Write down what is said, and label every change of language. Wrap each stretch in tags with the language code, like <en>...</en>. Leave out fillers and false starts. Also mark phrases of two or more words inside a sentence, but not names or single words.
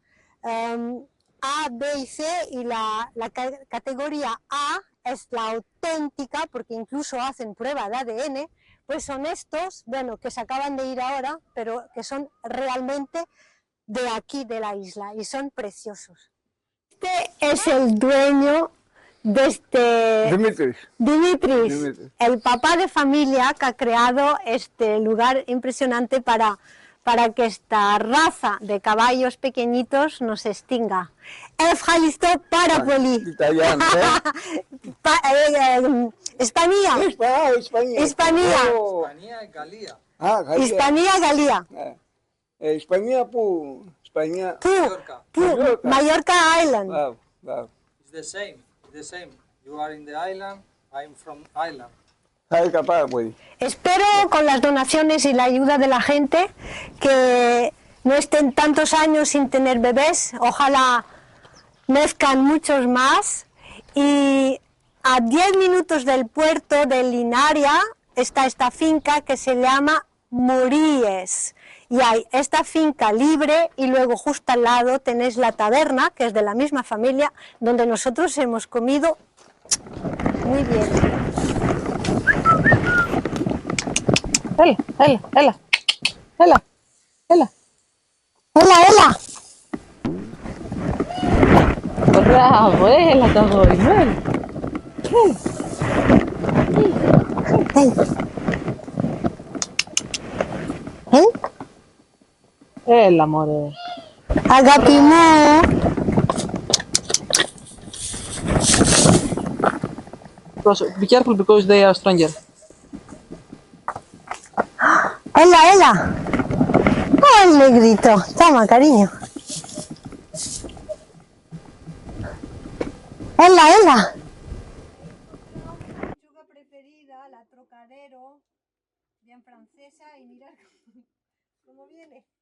<es>A, B y C, y la categoría A es la auténtica, porque incluso hacen prueba de ADN, pues son estos, bueno, que se acaban de ir ahora, pero que son realmente de aquí, de la isla, y son preciosos. Este es el dueño de Dimitris, el papá de familia que ha creado este lugar impresionante para que esta raza de caballos pequeñiñitos no se extinga.</es> <el>Ευχαριστώ πάρα πολύ.</el> <es>España. España. Hispania, Galía. España, España.</es> <en>Mallorca Island. Wow. It's the same. You are in the island, I'm from island.</en> <es>Espero con las donaciones y la ayuda de la gente que no estén tantos años sin tener bebés, ojalá nazcan muchos más, y a 10 minutos del puerto de Linaria está esta finca que se llama Muríes, y hay esta finca libre y luego justo al lado tenéis la taberna, que es de la misma familia, donde nosotros hemos comido muy bien.</es> <el>Έλα. Μπράβο, έλα το αγόρι μου, έλα μωρέ. Αγάπη μου.</el> <en>Be careful because they are stronger.</en> <el>Έλα.</el> <es>¡Ay, negrito! Toma, cariño.</es> <el>Έλα.</el> <es>Mi lechuga preferida, la Trocadero, bien francesa, y mirad cómo viene.</es>